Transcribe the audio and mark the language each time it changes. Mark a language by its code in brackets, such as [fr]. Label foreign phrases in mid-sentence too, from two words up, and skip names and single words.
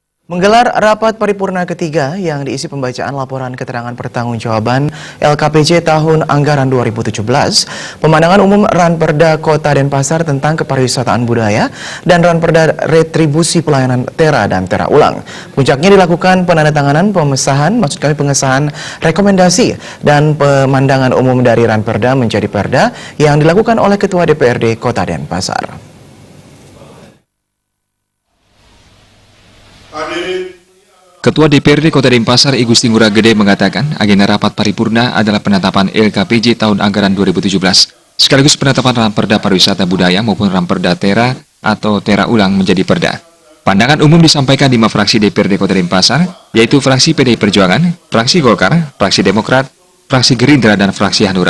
[id] Menggelar rapat paripurna ketiga yang diisi pembacaan laporan keterangan pertanggungjawaban LKPJ tahun anggaran 2017, pemandangan umum Ranperda Kota Denpasar tentang kepariwisataan budaya, dan Ranperda retribusi pelayanan Tera dan Tera ulang. Puncaknya dilakukan penandatanganan pengesahan rekomendasi dan pemandangan umum dari Ranperda menjadi Perda yang dilakukan oleh Ketua DPRD Kota Denpasar. Ketua DPRD Kota Denpasar I Gusti Ngurah Gede mengatakan agenda rapat paripurna adalah penetapan LKPJ tahun anggaran 2017, sekaligus penetapan Ranperda Pariwisata Budaya maupun Ranperda Tera atau Tera ulang menjadi Perda. Pandangan umum disampaikan 5 fraksi DPRD Kota Denpasar, yaitu fraksi PDI Perjuangan, fraksi Golkar, fraksi Demokrat, fraksi Gerindra, dan fraksi Hanura.